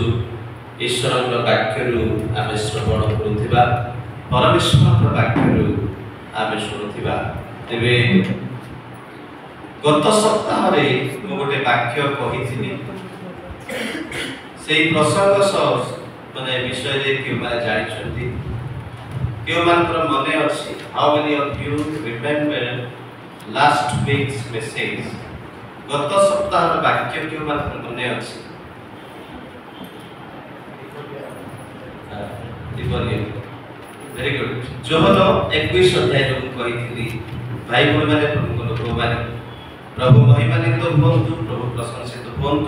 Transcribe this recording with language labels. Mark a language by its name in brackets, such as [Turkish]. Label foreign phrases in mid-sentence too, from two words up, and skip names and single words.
[Odia] ଈଶ୍ୱରଙ୍କର ବାକ୍ୟରୁ ଆମେ ଶ୍ରବଣ କରୁଥିବା, ପରମେଶ୍ୱରଙ୍କ ବାକ୍ୟରୁ ଆମେ ଶୁଣୁଥିବା। ତେବେ ଗତ ସପ୍ତାହରେ ମୁଁ ଗୋଟେ ବାକ୍ୟ କହିଥିଲି, ସେଇ ପ୍ରସଙ୍ଗ ବିଷୟରେ କେଉଁମାନେ ଜାଣିଛନ୍ତି? କେଉଁମାନଙ୍କର ମନେ ଅଛି? [English] How many of you remember last week's message? [Odia] ଗତ ସପ୍ତାହର ବାକ୍ୟ କେଉଁମାନଙ୍କର ମନେ ଅଛି? [English] very good. [Odia] ଯୋହନ 21 ଅଧ୍ୟାୟରେ ମୁଁ କହିଥିଲି, ଭାଇ ଭଉଣୀମାନେ, ପ୍ରଭୁଙ୍କ ଲୋକମାନେ, ପ୍ରଭୁ ମହିମାନ୍ୱିତ ହୁଅନ୍ତୁ, ପ୍ରଭୁ ପ୍ରଶଂସିତ ହୁଅନ୍ତୁ।